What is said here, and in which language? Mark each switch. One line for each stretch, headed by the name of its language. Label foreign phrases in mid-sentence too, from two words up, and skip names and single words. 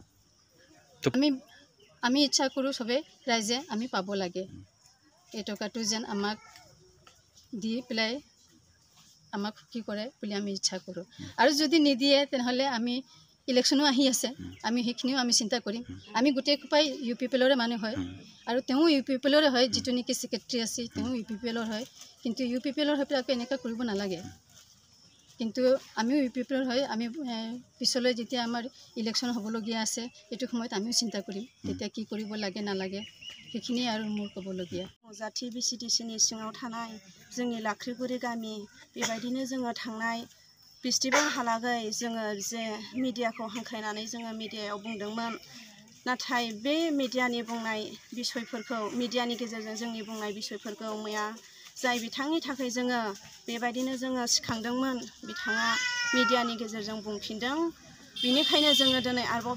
Assamese: আমি ইচ্ছা কৰো সবে ৰাইজে আমি পাব লাগে এই টকাটো যেন আমাক দি পেলাই আমাক কি কৰে বুলি আমি ইচ্ছা কৰো আৰু যদি নিদিয়ে তেনেহলে আমি ইলেকশনো আহি আছে আমি হেখিনিও আমি চিন্তা কৰিম আমি গোটেই খুপাই ইউপিপিএলৰে মানুহ হয় আৰু তেওঁ ইউপিপিএলৰে হয় যিটো নেকি সেক্ৰেটাৰী আছে তেওঁ ইউপিপিএলৰ হয় কিন্তু ইউপিপিএলৰ হৈ পেলাই এনেকা কৰিব নালাগে কিন্তু আমিও ইউপিপিএলৰ হয় আমি পিছলৈ যেতিয়া আমাৰ ইলেকশন হ'বলগীয়া আছে এইটো সময়ত আমিও চিন্তা কৰিম তেতিয়া কি কৰিব লাগে নালাগে সেইখিনি আৰু মোৰ ক'বলগীয়া
Bodo: जाथि बिसिडिसिनि सिङाव थानाय जोंनि लाख्रिगुरि गामि बेबायदिनो जोङो थांनाय बिस्थिबारहालागै जोङो जे मिडियाखौ हांख्रायनानै जोङो मिडियायाव बुंदोंमोन नाथाय बे मिडियानि बुंनाय बिसयफोरखौ मिडियानि गेजेरजों जोंनि बुंनाय बिसयफोरखौ मैया जाय बिथांनि थाखाय जोङो बेबायदिनो जोङो सिखांदोंमोन बिथाङा मिडियानि गेजेरजों बुंफिनदों बिनिखायनो जोङो दिनै आरोबाव